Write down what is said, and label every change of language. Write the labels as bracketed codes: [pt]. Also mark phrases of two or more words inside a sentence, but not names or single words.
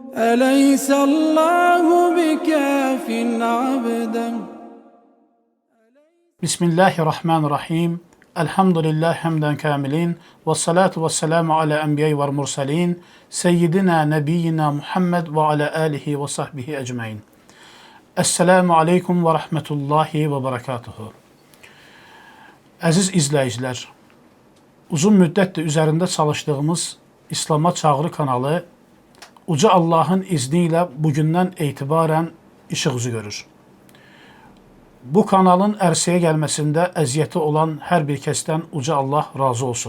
[ar] أليس الله بكاف عبدا. Bismillahirrahmanirrahim. الحمد لله حمدا كاملا والصلاة والسلام على الأنبياء والمرسلين. سيدنا نبينا محمد وعلى آله وصحبه أجمعين. السلام عليكم ورحمة الله وبركاته. [az] Əziz izləyicilər, uzun müddətdir üzərində çalışdığımız İslama Çağrı kanalı Uca Allahın izni ilə bugündən etibarən işıq üzü görür. Bu kanalın ərsəyə gəlməsində əziyyəti olan hər bir kəsdən Uca Allah razı olsun.